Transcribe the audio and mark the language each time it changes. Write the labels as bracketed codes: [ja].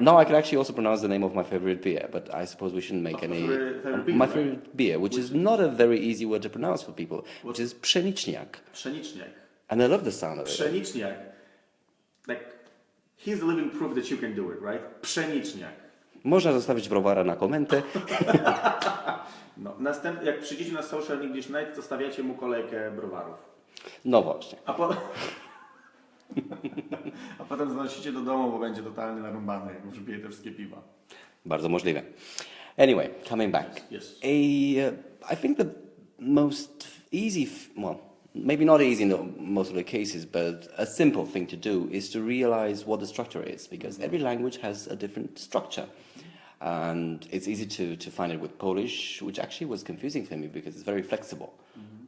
[en] Now I can actually also pronounce the name of my favorite beer, but I suppose we shouldn't make any... my favorite beer, which is not a very easy word to pronounce for people, which is pszeniczniak. [pl] Pszeniczniak. [en] And I love the sound of it. [pl] Pszeniczniak. [en] Like, he's the living proof that you can do it, right? [pl] Pszeniczniak. Można zostawić browara na komentę. Następnie, jak przyjdziecie na Social English Night, to stawiacie mu kolejkę browarów. No właśnie. A potem zanosicie do domu, bo będzie totalnie narąbany, jak już pije te wszystkie piwa. Bardzo możliwe. [en] Anyway, coming back. Yes. I think the most easy, maybe not easy in most of the cases, but a simple thing to do is to realize what the structure is, because every language has a different structure. And it's easy to find it with Polish, which actually was confusing for me because it's very flexible. Mm-hmm.